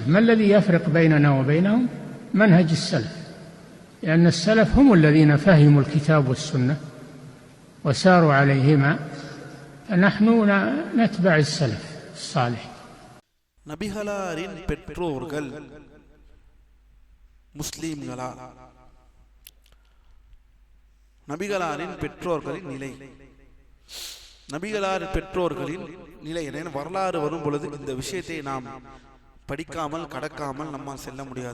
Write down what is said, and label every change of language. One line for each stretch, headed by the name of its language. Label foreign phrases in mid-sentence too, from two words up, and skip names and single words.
Arabic: ما الذي يفرق بيننا وبينهم؟ منهج السلف، لأن السلف هم الذين فهموا الكتاب والسنة وساروا عليهما، فنحن نتبع السلف الصالح.
Tamil: நபிகளாரின் பெற்றோர்கள் முஸ்லிம்களா? நபிகளாரின் பெற்றோர்களின் நிலை, நபிகளாரின் பெற்றோர்களின் நிலை என வரலாறு வரும் பொழுது இந்த விஷயத்தை நாம் படிக்காமல் கடக்காமல் நம்மால் செல்ல முடியாது.